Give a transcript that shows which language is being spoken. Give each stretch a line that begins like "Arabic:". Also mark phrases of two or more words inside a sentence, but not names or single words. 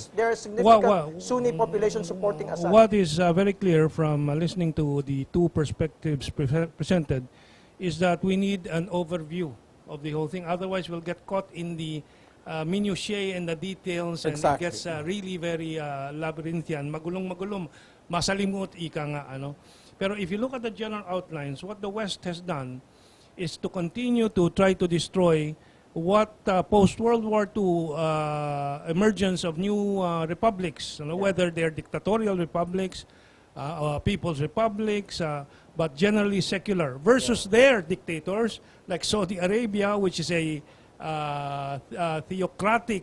English: There are significant Sunni population supporting Assad. What is very clear from listening to the two perspectives presented is that we need an overview of the whole thing. Otherwise, we'll get caught in the minutiae and the details, and Exactly. it gets really very labyrinthian,
Filipino: magulong-magulong, masalimut, ika nga, ano.
English: Pero if you look at the general outlines, what the West has done is to continue to try to destroy what post-World War II emergence of new republics, whether they're dictatorial republics, people's republics, but generally secular, versus their dictators, like Saudi Arabia, which is a theocratic,